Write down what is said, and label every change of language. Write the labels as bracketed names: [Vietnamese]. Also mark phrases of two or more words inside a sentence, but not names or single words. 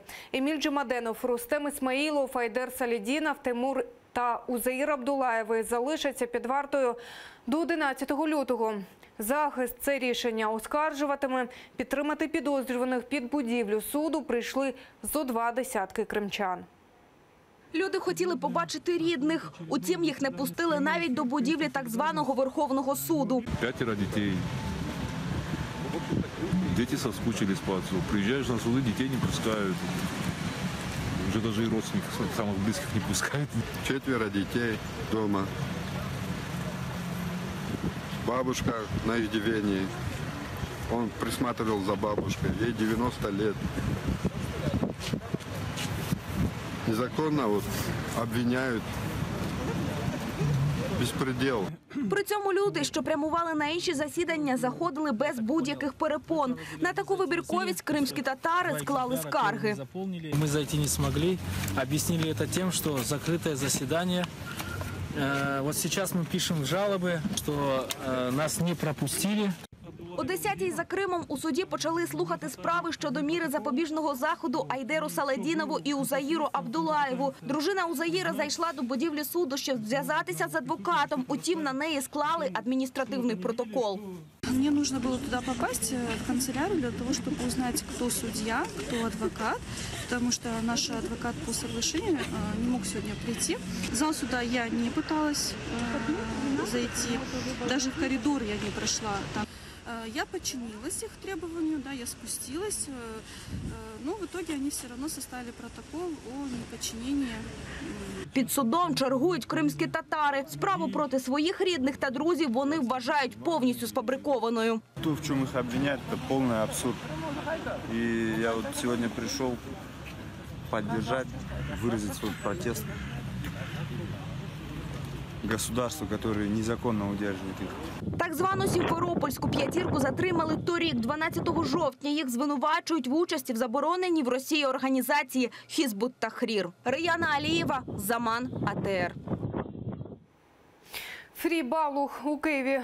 [Ukrainian] Еміль Джемаденов, Рустем Ісмаїлов, Айдер Салідінов, Тимур та Узаїр Абдулаєви залишаться під вартою до 11 лютого. Захист це рішення оскаржуватиме. Підтримати підозрюваних під будівлю суду прийшли зо 20 кримчан. Люди хотіли побачити рідних. Утім, їх не пустили навіть до будівлі так званого Верховного суду. [Russian] 5 детей. Дети соскучились по отцу. Приезжаешь на суды, детей не пускают. Уже даже и родственников самых близких не пускают. 4 детей дома. Бабушка на иждивении. Он присматривал за бабушкой. Ей 90 лет. Незаконно обвиняют. Безпредел. [Ukrainian] При цьому люди, що прямували на інші засідання, заходили без будь-яких перепон. На таку вибірковість кримські татари склали скарги. [Russian] Мы зайти не смогли. Объяснили это тем, что закрытое заседание. Вот сейчас мы пишем жалобы, что нас не пропустили. [Ukrainian] О 10-й за Кримом у суді почали слухати справи щодо міри запобіжного заходу Айдеру Саледінову і Узаїру Абдулаєву. Дружина Узаїра зайшла до будівлі суду, щоб зв'язатися з адвокатом. Утім, на неї склали адміністративний протокол. [Russian] Мне нужно было туда попасть, в канцелярию, для того, чтобы узнать, кто судья, кто адвокат, потому что наш адвокат по соглашению не мог сегодня прийти. В зал суда я не пыталась зайти, даже в коридор я не прошла. Я подчинилась их требованию, да, я спустилась, но в итоге они все равно составили протокол о неподчинении. [Ukrainian] Під судом чергують кримські татари. Справу проти своїх рідних та друзів вони вважають повністю сфабрикованою. [Russian] То, в чем их обвиняют, это полный абсурд. И я вот сегодня пришел поддержать, выразить свой протест государству, которое незаконно удерживает их. [Ukrainian] Так звану сімферопольську п'ятірку затримали торік, 12 жовтня. Їх звинувачують в участі в забороненій в Росії організації Хізбут Тахрір. Раяна Алієва, Заман, АТР. Фрі Балух у Києві.